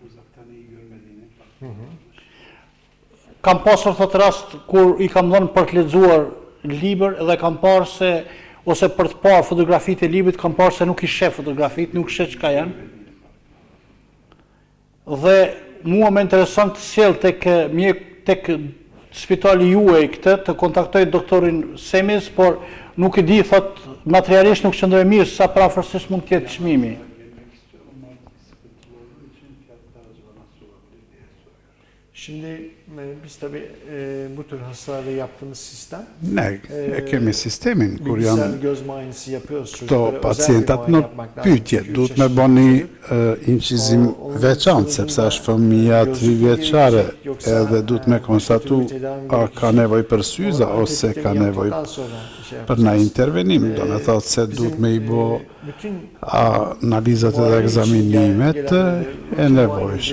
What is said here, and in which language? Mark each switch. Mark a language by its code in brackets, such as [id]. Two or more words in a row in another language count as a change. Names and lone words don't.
[sq] Kam pasur thot rast kur i kam dhënë për të lexuar libër dhe kam parë se ose për të parë fotografitë e librit, kam parë se nuk i sheh fotografitë, nuk sheh çka janë. Dhe mua më intereson të sjell tek spitali juaj këtë, të kontaktoj doktorin Semiz, por nuk e di, thot, materialisht nuk qëndroj mirë, sa prafërsisht mund të jetë çmimi. [tr] Şimdi Biz tabii bu tür hastalarda yaptığımız sistem [sq] Ne kemi sistemin kur [tr] bilgisayar [sq] janë [tr] göz muayenesi yapıyoruz [sq] këto [tr] çocuklara. Özel bir [sq] pacientat [tr] muayene [sq] në [tr] yapmak lazım. [sq] pyetje, [tr] Çünkü [sq] duhet [tr] üç [sq] me [tr] yaşında [sq] bo një [tr] çocuk, [sq] incizim veçantë, sepse është fëmija 3 vjeçare edhe duhet me konstatu a ka nevojë për syza ose ka nevojë për na intervenim, do me thotë se duhet me I bo analizat edhe ekzaminimet e nevojshëm.